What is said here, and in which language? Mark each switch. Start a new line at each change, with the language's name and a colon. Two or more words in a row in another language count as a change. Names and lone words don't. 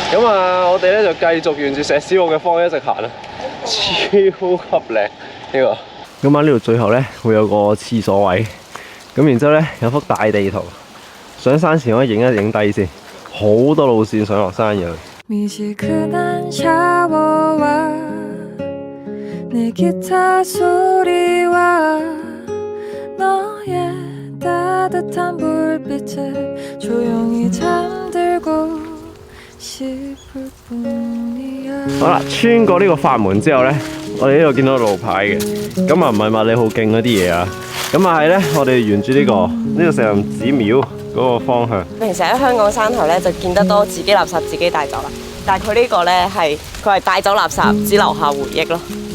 Cantonese: 咁啊，我哋咧就繼續沿住石屎路嘅方向一直行啦，超級靚呢個。咁啊，呢度最後咧會有個廁所位，咁然之後咧有幅大地圖，上山前可以影一影低先，好多路線上落山嘅。
Korean: 내 기타 소리와 너의 따뜻한 불빛에 조용히 잠들고 싶을 뿐이야。
Cantonese: 好啦，穿過呢個法門之後呢，我哋呢度見到路牌嘅，咁啊唔係麥理浩徑嗰啲嘢啊，咁啊係呢，我哋沿住呢個石林寺廟嗰個方向。平時喺香港山頭呢，就見得多自己垃圾自己帶走啦。但係佢呢個咧佢係帶走垃圾，只留下回憶咯。